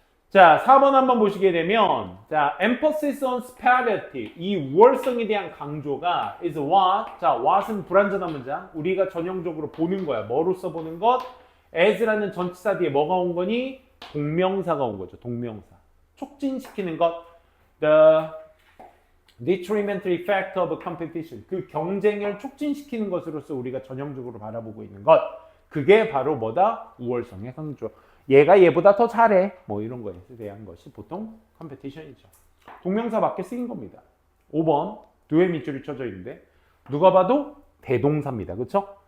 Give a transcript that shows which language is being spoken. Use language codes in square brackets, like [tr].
[ko] 자, 4번 한번 보시게 되면, 자, [en] emphasis on superiority. [ko] 이 우월성에 대한 강조가 [en] is what? [ko] 자, what은 불완전한 문장. 우리가 전형적으로 보는 거야. 뭐로써 보는 것? as라는 전치사 뒤에 뭐가 온 거니? 동명사가 온 거죠. 동명사. 촉진시키는 것. [en] The detrimental effect of competition. [ko] 그 경쟁을 촉진시키는 것으로서 우리가 전형적으로 바라보고 있는 것. 그게 바로 뭐다? 우월성의 강조. 얘가 얘보다 더 잘해. 뭐 이런 거에 대한 것이 보통 컴페티션이죠. 동명사 밖에 쓰인 겁니다. 5번 두의 밑줄이 쳐져 있는데 누가 봐도 대동사입니다. 그렇죠?